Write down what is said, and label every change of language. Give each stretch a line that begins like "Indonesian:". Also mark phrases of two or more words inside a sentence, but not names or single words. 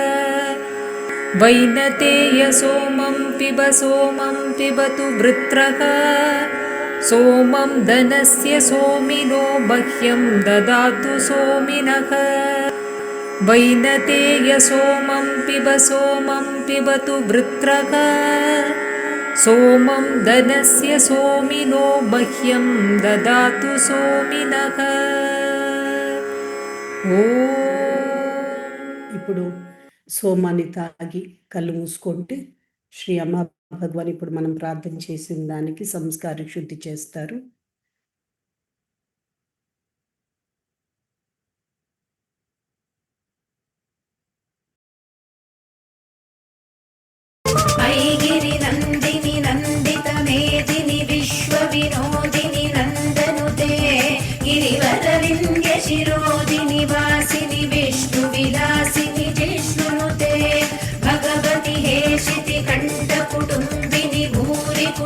Sanskrit: वैनतेय सोमं पिबतु वृत्रः सोमं धनस्य सोमिनो मह्यं ददातु सोमिनः वैनतेय सोमं पिबतु वृत्रः सोमं धनस्य सोमिनो मह्यं ददातु सोमिनः
Telugu: ఇప్పుడు సోమాన్ని తాగి కళ్ళు మూసుకుంటే శ్రీ అమ్మ భగవాన్ ఇప్పుడు మనం ప్రార్థన చేసిన దానికి సంస్కార శుద్ధి చేస్తారు.
Sanskrit: ఐగిరి నందిని నందిత మేదిని విశ్వ వినోదిని నందనుతే గిరివర వింధ్య శిరోదిని వాసిని విష్ణు విలాసిని జిష్ణునుతే భగవతి హేషితి కంఠ కుటుంబిని భూరి